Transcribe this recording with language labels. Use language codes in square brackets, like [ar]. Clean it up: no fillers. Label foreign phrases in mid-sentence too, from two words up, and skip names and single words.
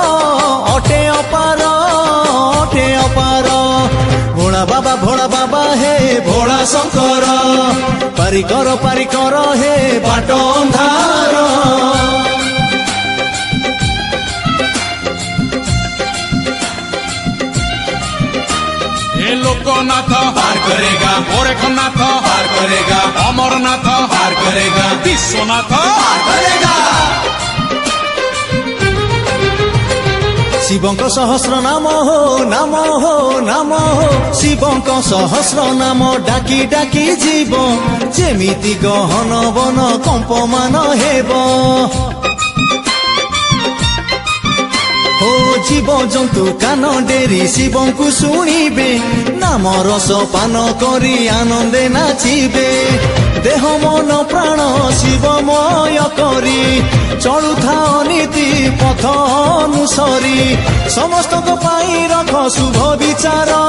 [or] ଭୋଳା ବାବା ହେ ଭୋଳା ଶଙ୍କର ପାରି କର ହେ ବାଟ ଅନ୍ଧାର [hi] हे लोकनाथ पार करेगा गोरखनाथ पार करेगा अमरनाथ पार करेगा विश्वनाथ पार करेगा [or] ଶିବଙ୍କ ସହସ୍ର ନାମ ହୋ ଶିବଙ୍କ ସହସ୍ର ନାମ ଡାକି ଡାକି ଯିବ ଯେମିତି ଗହନ ବନ କମ୍ପମାନ ହେବ ହୋ ଜୀବ ଜନ୍ତୁ କାନ ଡେରି ଶିବଙ୍କୁ ଶୁଣିବେ ନାମ ରସ ପାନ କରି ଆନନ୍ଦେ ନାଚିବେ ଦେହ ମନ ପ୍ରାଣ ଶିବମୟ କରି ଚଳୁଥାଅ ନୀତି ପଥ ଅନୁସରି ସମସ୍ତଙ୍କ ପାଇଁ ରଖ ଶୁଭ ବିଚାର